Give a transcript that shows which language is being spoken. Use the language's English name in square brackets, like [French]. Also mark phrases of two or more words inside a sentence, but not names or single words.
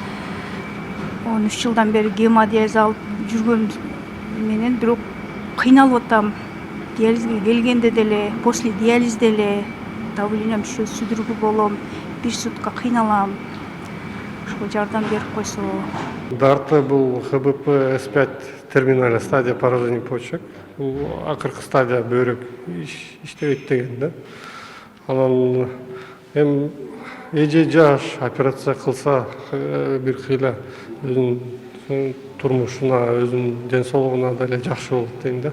[Kyrgyz] 13 жылдан бери гемодиализ алып жүргөн менен бирок кыйналып атам. Диализге келгенде деле, после диализде деле давлением түшөт, сүдүргү болом, бир сутка кыйналам. Ошого жардам берип койсо. Дарты бул [Russian] ХБП С5 терминальная стадия поражения почек. [Kyrgyz] Бул акыркы стадия бөйрөк иштебейт деген да. Анан эми эже жаш операция кылса бир кыйла өзүнүн турмушуна, өзүнүн ден соолугуна деле жакшы болот дейм да.